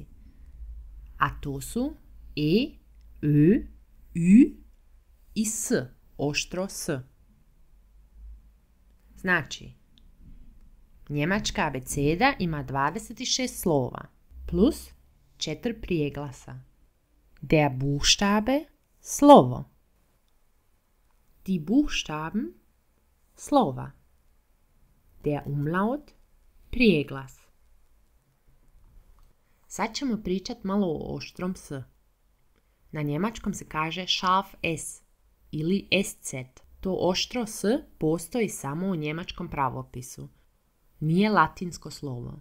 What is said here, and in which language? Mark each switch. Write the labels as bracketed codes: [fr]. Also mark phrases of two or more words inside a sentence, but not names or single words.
[hr] A to su E, Ö, Ü i S, oštro S. Znači, njemačka abeceda ima 26 slova plus 4 prijeglasa. [de] Der Buchstabe, slovo. Die Buchstaben, slova. Der Umlaut, [hr] prijeglas. Sad ćemo pričati malo o oštrom S. Na njemačkom se kaže [de] scharf S [hr] ili SZ. To oštro S postoji samo u njemačkom pravopisu. Nije latinsko slovo.